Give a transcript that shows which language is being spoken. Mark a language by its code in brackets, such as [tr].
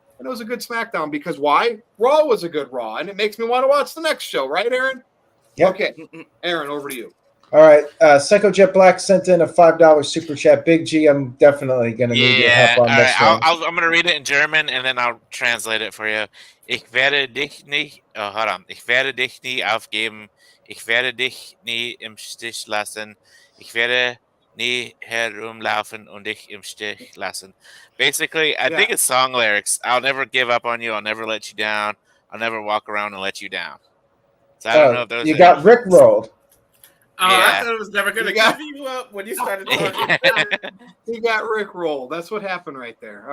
[en] And it was a good SmackDown because why? Raw was a good Raw, and it makes me want to watch the next show, right, Aaron? Yep. Okay, Aaron, over to you. All right. Psycho Jet Black sent in a $5 super chat. Big G, I'm definitely going to need your help on this one. I'm going to read it in German, and then I'll translate it for you. [de] Ich werde dich nie aufgeben. Ich werde dich nie im Stich lassen. Ich werde nie herumlaufen und dich im Stich lassen. [en] Basically, I think it's song lyrics. I'll never give up on you. I'll never let you down. I'll never walk around and let you down. So I don't know if those you got rickrolled. Oh, yeah. I thought it was never going to give you up when you started talking. He got rickrolled. That's what happened right there.